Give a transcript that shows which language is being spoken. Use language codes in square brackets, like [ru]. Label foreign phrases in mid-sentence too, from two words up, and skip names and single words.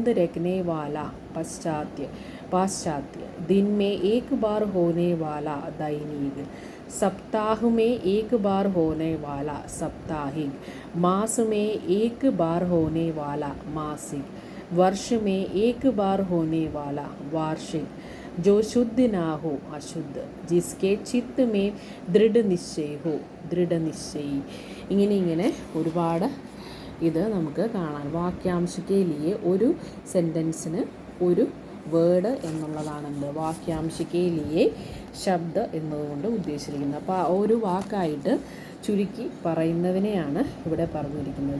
[hi] रखने वाला, पाश्चात्य, पाश्चात्य, दिन में एक बार होने वाला, दैनिक, सप्ताह में एक बार होने वाला, साप्ताहिक, मास में एक बार होने वाला, मासिक, वर्ष में एक बार होने वाला, वार्षिक, जो शुद्ध ना हो, अशुद्ध, जिसके चित्त में दृढ़ निश्चय हो, दृढ़ निश्चयी. [ml] ഇങ്ങനെ ഒരുപാട് ഇത് നമുക്ക് കാണാം. വാക്യാംശിക്കയിലെ ഒരു സെൻറ്റൻസിന് ഒരു വേർഡ് എന്നുള്ളതാണെന്ത് വാക്യാംശിക്കയിലെ ശബ്ദ എന്നതുകൊണ്ട് ഉദ്ദേശിച്ചിരിക്കുന്നത്. അപ്പോൾ ആ ഒരു വാക്കായിട്ട് ചുരുക്കി പറയുന്നതിനെയാണ് ഇവിടെ പറഞ്ഞിരിക്കുന്നത്.